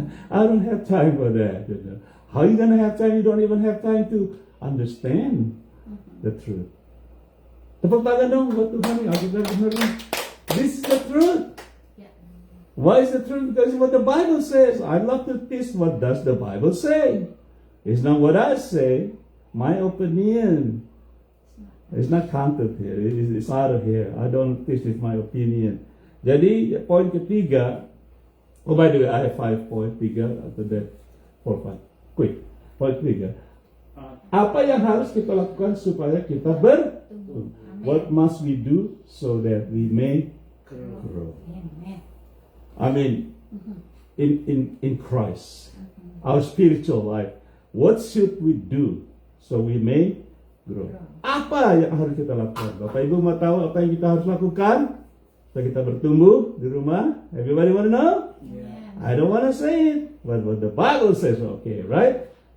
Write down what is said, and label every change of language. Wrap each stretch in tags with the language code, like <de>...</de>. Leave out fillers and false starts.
<en>I don't have time for that. How you gonna have time? You don't even have time to understand the truth.</en> <id>Tepuk tangan dong buat Tuhan yang kita benar.</id> <en>This is the truth. Why is the truth? Because it's what the Bible says. I love to teach what does the Bible say. It's not what I say. My opinion. It's not counted here. It's out of here. I don't teach with my opinion.</en> <id>Jadi poin ketiga.</id> <en>Oh, by the way, I have 5 points. 3 after that 4, 5. Quick.</en> <id>Poin ketiga. Apa yang harus kita lakukan supaya kita bertumbuh?</id> <en>What must we do so that we may grow? I mean, in Christ, our spiritual life. What should we do so we may grow?</en> <id>Apa yang harus kita lakukan? Bapak Ibu mau tahu apa yang kita harus lakukan supaya kita bertumbuh di rumah?</id> <en>Everybody want to know? I don't want to say it, but what the Bible says, okay, right?</en>